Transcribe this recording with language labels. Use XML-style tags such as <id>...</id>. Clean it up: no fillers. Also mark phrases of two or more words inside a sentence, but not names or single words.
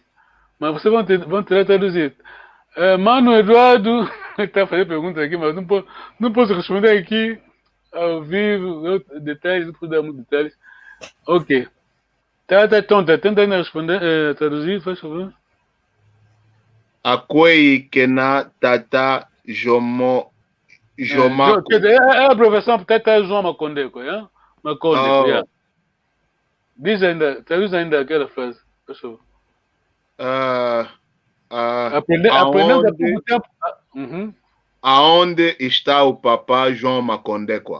<pt>Mas vocês vão tentar traduzir. Mano Eduardo está fazendo perguntas aqui, mas não posso responder aqui ao vivo. Detalhes, não posso dar muitos detalhes. Ok. Tá tonta. Tenta ainda responder, traduzir, faz favor.</pt> <kg>Akwei kena tata Jomo.</kg> <pt>É a abbreviação para Tata João Macondeko, yeah? Macondeko, yeah. Diz ainda, traduz ainda aquela frase, por favor. Aprendendo há pouco tempo. Aonde está o papá João Macondeko?</pt>